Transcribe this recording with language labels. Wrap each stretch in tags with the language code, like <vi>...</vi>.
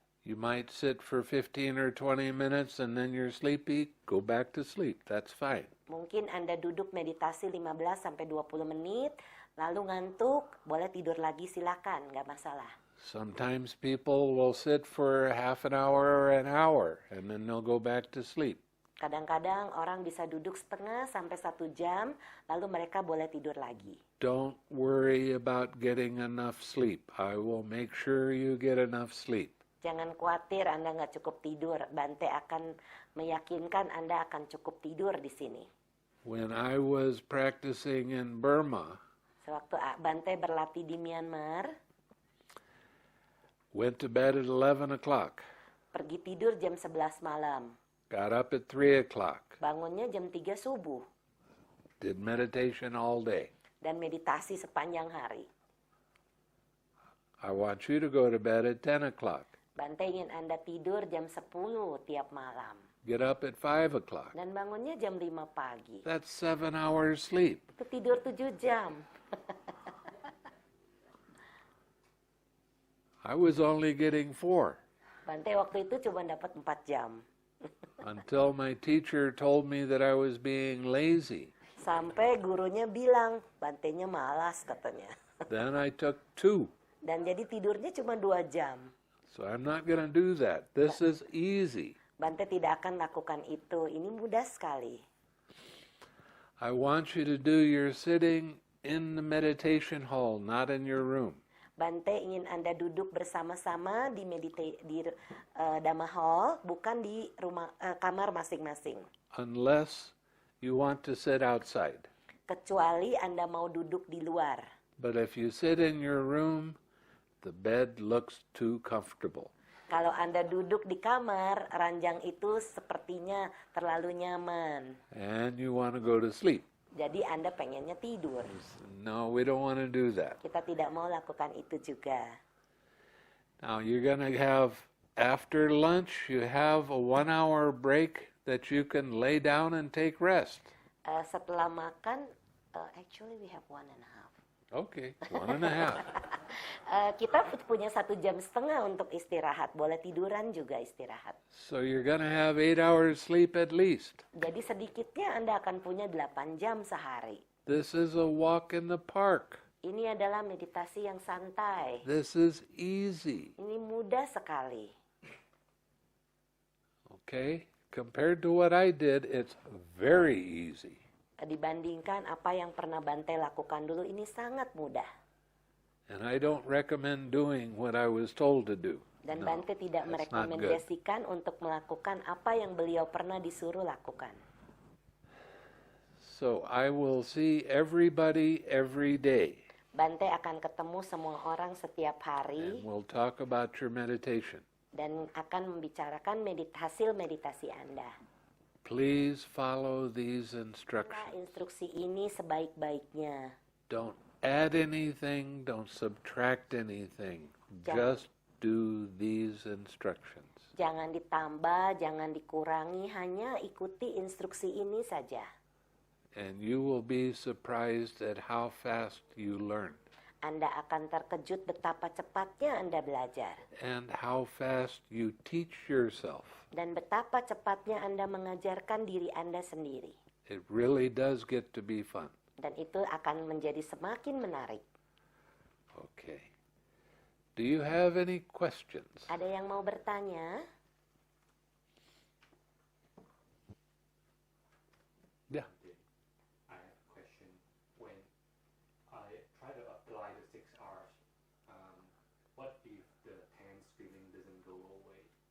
<en>You might sit for 15 or 20 minutes and then you're sleepy, go back to sleep. That's fine.</en> <id>Mungkin Anda duduk meditasi 15 sampai 20 menit, lalu ngantuk, boleh tidur lagi silakan, nggak masalah.</id> <en>Sometimes people will sit for half an hour or an hour and then they'll go back to sleep.</en> <id>Kadang-kadang orang bisa duduk setengah sampai 1 jam, lalu mereka boleh tidur lagi.</id> <en>Don't worry about getting enough sleep. I will make sure you get enough sleep.</en> <id>Jangan khawatir Anda nggak cukup tidur. Bhante akan meyakinkan Anda akan cukup tidur di sini.</id> <en>When I was practicing in Burma,</en> <id>Sewaktu Bhante berlatih di Myanmar,</id> <en>went to bed at 11 o'clock,</en> <id>pergi tidur jam 11 malam.</id> <en>got up at 3 o'clock,</en> <id>Bangunnya jam 3 subuh.</id> <en>did meditation all day.</en> <id>Dan meditasi sepanjang hari.</id> <en>I want you to go to bed at 10 o'clock,</en> <id>Bhante ingin Anda tidur jam 10 tiap malam.</id> <en>get up at 5 o'clock.</en> <id>Dan bangunnya jam 5 pagi.</id> <en>That's 7 hours sleep.</en> <id>Itu tidur 7 jam.</id> <en>I was only getting 4</en> <id>Bhante waktu itu cuma dapat 4 jam.</id> <en>until my teacher told me that I was being lazy.</en> <id>Sampai gurunya bilang, Bhantenya malas katanya.</id> <en>Then I took 2.</en> <id>Dan jadi tidurnya cuma 2 jam.</id> <en>So I'm not going to do that. This is easy.</en> <id>Bhante tidak akan lakukan itu. Ini mudah sekali.</id> <en>I want you to do your sitting in the meditation hall, not in your room.</en> <id>Bhante ingin Anda duduk bersama-sama di Dhamma Hall, bukan di kamar masing-masing.</id> <en>Unless you want to sit outside.</en> <id>Kecuali Anda mau duduk di luar.</id> <en>But if you sit in your room, the bed looks too comfortable.</en> <id>Kalau Anda duduk di kamar, ranjang itu sepertinya terlalu nyaman.</id> <en>And you want to go to sleep.</en> <id>Jadi Anda pengennya tidur.</id> <en>No, we don't want to do that.</en> <id>Kita tidak mau lakukan itu juga.</id> <en>Now you're going to have, after lunch, you have a 1-hour break that you can lay down and take rest.</en> <id>Setelah makan,</id> <en>actually we have 1.5. Okay, 1.5.</en> <id>Kita punya 1 jam setengah untuk istirahat. Boleh tiduran juga istirahat.</id> <en>So you're going to have 8 hours sleep at least.</en> <id>Jadi sedikitnya Anda akan punya 8 jam sehari.</id> <en>This is a walk in the park.</en> <id>Ini adalah meditasi yang santai.</id> <en>This is easy.</en> <id>Ini mudah sekali.</id> <en>Okay? Compared to what I did, it's very easy.</en> <id>Dibandingkan apa yang pernah Bhante lakukan dulu, ini sangat mudah.</id> <en>And I don't recommend doing what I was told to do.</en> <id>Dan</id> <en>No,</en> <id>Bhante tidak</id> <en>that's not good.</en> <id>merekomendasikan untuk melakukan apa yang beliau pernah disuruh lakukan.</id> <en>So I will see everybody every day.</en> <id>Bhante akan ketemu semua orang setiap hari.</id> <en>And we'll talk about your meditation.</en> <id>Dan akan membicarakan hasil meditasi Anda.</id> <en>Please follow these instructions.</en> <id>Instruksi ini sebaik-baiknya.</id> <en>Don't add anything, don't subtract anything. Just do these instructions.</en> <id>Jangan ditambah, jangan dikurangi, hanya ikuti instruksi ini saja.</id> <en>And you will be surprised at how fast you learn.</en> <id>Anda akan terkejut betapa cepatnya Anda belajar.</id> <en>And how fast you teach yourself.</en> <id>Dan betapa cepatnya Anda mengajarkan diri Anda sendiri.</id> <en>It really does get to be fun.</en> <id>Dan itu akan menjadi semakin menarik.</id> <en>Okay. Do you have any questions?</en> <id>Ada yang mau bertanya?</id> <en>Yeah. I have a question. When I try to apply the 6 hours, what if the tense feeling doesn't go away?</en>